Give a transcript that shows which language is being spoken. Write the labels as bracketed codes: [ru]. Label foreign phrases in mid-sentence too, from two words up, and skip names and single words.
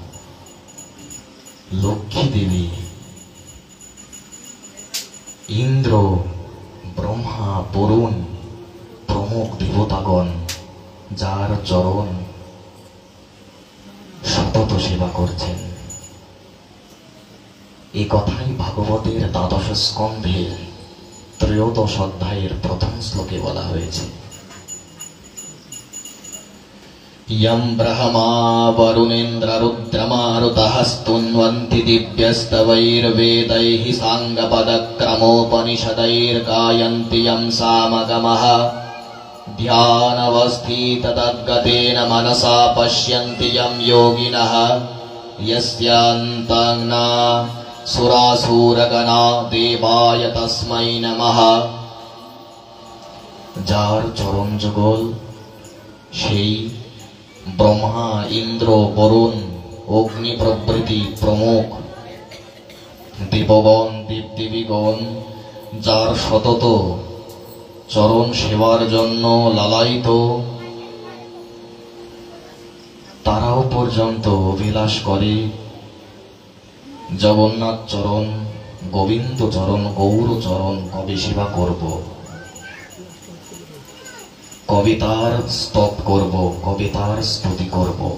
[bn] লক্ষ্মী দেবী, ইন্দ্র, ব্রহ্মা, বরুণ প্রমুখ দেবতাগণ যার চরণ সতত সেবা করছেন। এই কথাই ভাগবতের দ্বাদশ স্কন্ধের ত্রয়োদশ অধ্যায়ের প্রথম শ্লোকে বলা হয়েছে। [sa] यं ब्रह्मा वरुणेन्द्ररुद्रमारुतः स्तुन्वन्ति दिव्यस्तवैर्वेदैः साङ्गपदक्रमोपनिषदैर्गायन्ति यं सामगमः ध्यानवस्थिततद्गतेन मनसा पश्यन्ति यं योगिनः यस्यान्तं न सुरासुरगणा देवाय तस्मै नमः। [bn] যার চরণ যুগল সেই ব্রহ্মা ইন্দ্র বরুণ অগ্নি প্রভৃতি প্রমুখ দেবগণ দেবদেবীগণ যার সতত চরণ সেবার জন্য লালায়িত, তারাও পর্যন্ত অভিলাষ করে জগন্নাথ চরণ, গোবিন্দ চরণ, গৌর চরণ কবে সেবা করব, কবে তার স্তব করব, কবে তার স্তুতি করব।